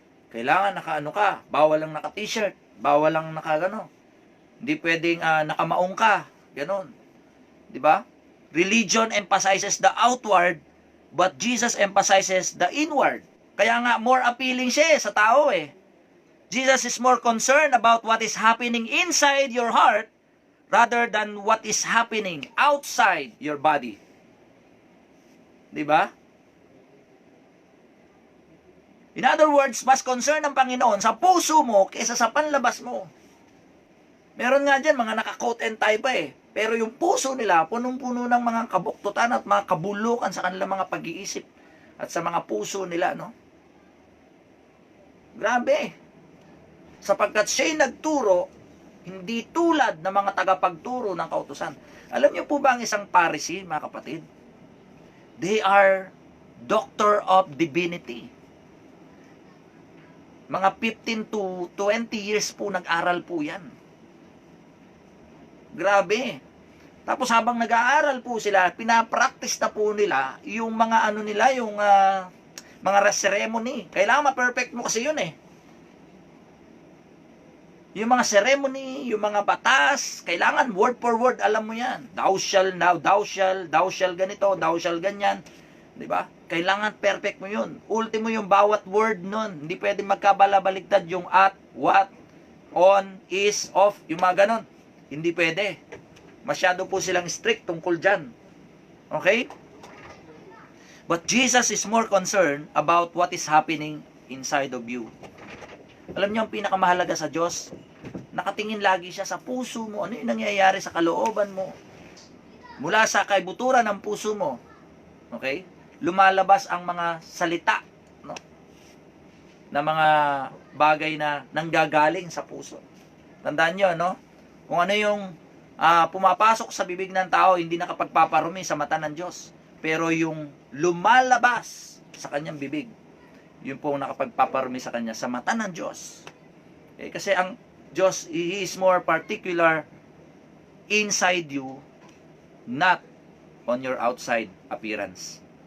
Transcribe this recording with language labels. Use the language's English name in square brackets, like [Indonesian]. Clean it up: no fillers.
[Filipino] Kailangan naka-ano ka. Bawal lang naka-t-shirt. Bawal lang naka-gano. Hindi pwedeng nakamaong ka. Ganon. Di ba? [English] Religion emphasizes the outward, but Jesus emphasizes the inward. [Filipino] Kaya nga, [English] more appealing [Filipino] siya sa tao eh. [English] Jesus is more concerned about what is happening inside your heart rather than what is happening outside your body. [Filipino] Di ba? [English] In other words, [Filipino] mas concern ng Panginoon sa puso mo kaysa sa panlabas mo. Meron nga dyan, mga naka- [English] coat and tie [Filipino] pa eh. Pero yung puso nila, punong-puno ng mga kabuktutan at mga kabulukan sa kanilang mga pag-iisip at sa mga puso nila, no? Grabe. Sapagkat siya'y nagturo, hindi tulad ng mga tagapagturo ng kautusan. Alam niyo po ba ang isang Pharisee, mga kapatid? [English] They are doctor of divinity. [Filipino] Mga 15 to 20 years po nag-aral po yan. Grabe. Tapos habang nag-aaral po sila, pinapractice na po nila yung mga ano nila, yung mga ceremony. Kailangan ma-perfect mo kasi yun eh. Yung mga ceremony, yung mga batas, kailangan [English] word for word, [Filipino] alam mo yan. [English] Thou shall now, thou shall [Filipino] ganito, [English] thou shall [Filipino] ganyan. Diba? Kailangan perfect mo yun. Ultimo yung bawat word nun. Hindi pwede magkabalabaligtad yung at, what, on, is, off, yung mga ganon. Hindi pwede. Masyado po silang strict tungkol dyan. Okay? [English] But Jesus is more concerned about what is happening inside of you. [Filipino] Alam niyo ang pinakamahalaga sa Diyos? Nakatingin lagi siya sa puso mo. Ano yung nangyayari sa kalooban mo? Mula sa kaibuturan ng puso mo. Okay? Lumalabas ang mga salita, no? Na mga bagay na nanggagaling sa puso. Tandaan niyo, no? Kung ano yung pumapasok sa bibig ng tao, hindi nakapagpaparumi sa mata ng Diyos. Pero yung lumalabas sa kanyang bibig, yun po ang nakapagpaparumi sa kanya sa mata ng Diyos. Okay? Kasi ang Diyos, [English] He is more particular inside you, not on your outside appearance.